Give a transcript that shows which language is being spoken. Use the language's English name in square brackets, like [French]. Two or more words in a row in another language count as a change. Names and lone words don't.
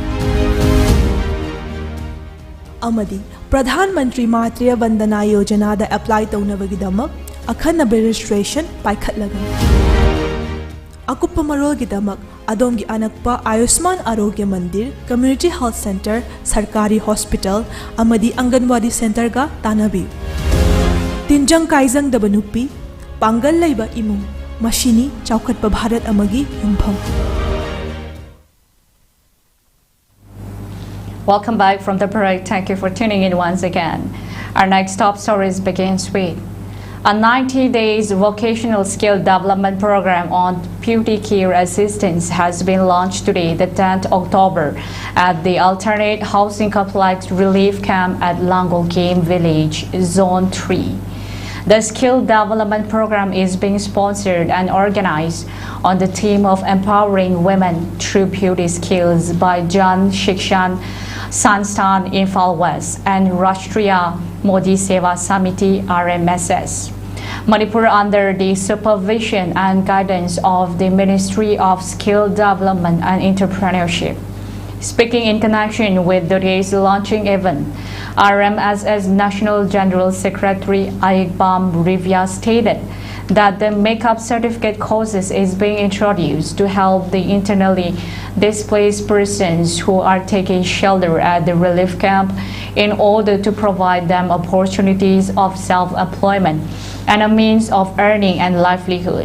[Manipuri] অমদি প্রধানমন্ত্রী মাতৃ বন্দনা যোজনা দা অ্যাপ্লাই তৌনবগীদমক অখনব রেজিষ্ট্রেসন পাইখত্লগনি. অকুপ্প মরোলগীদমক অদোমগী অনক্পা আয়ুষ্মান আরোগ্য মন্দির [English] community health centre [Manipuri] সরকারী হস্পিতাল অমদি অঙ্গনবারী সেন্টর কা তানবি. তিঞ্জং কাইজং দবনুপী পাংগল লৈবা ইমুং মশীনী চৌখতপ ভারত অমগী য়ুমফম. [English] Welcome back from the break. Thank you for tuning in once again. Our next top stories begins with A 90 days vocational skill development program on beauty care assistance has been launched today, the 10th October, at the Alternate Housing Complex Relief Camp at Langol Game Village, Zone 3. The skill development program is being sponsored and organized on the theme of empowering women through beauty skills by Jan Shikshan Sanstan Infal West and Rashtriya Modi Seva Samiti RMSS. Manipur, under the supervision and guidance of the Ministry of Skill Development and Entrepreneurship. Speaking in connection with today's launching event, RMSS National General Secretary Aigbam Rivia stated that the makeup certificate courses is being introduced to help the internally displaced persons who are taking shelter at the relief camp in order to provide them opportunities of self-employment and a means of earning and livelihood.